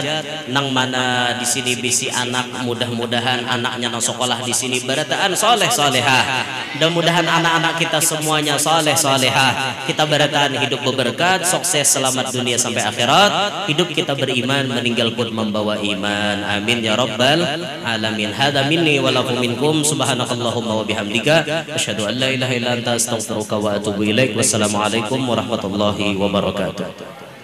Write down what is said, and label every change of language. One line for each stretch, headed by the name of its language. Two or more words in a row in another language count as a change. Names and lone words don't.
Banjar: Nang mana di sini bisi anak, mudah-mudahan anaknya nang sekolah di sini barataan soleh solehah. Mudah-mudahan anak-anak kita semuanya soleh solehah. Kita barataan hidup berberkat, sukses, selamat dunia sampai akhirat. Hidup kita beriman, meninggal pun membawa iman.
Arabic: آمين يا رب العالمين. هذا مني ولكم منكم سبحانك اللهم وبحمدك أشهد أن لا إله إلا أنت أستغفرك وأتوب إليك. والسلام عليكم ورحمة الله وبركاته.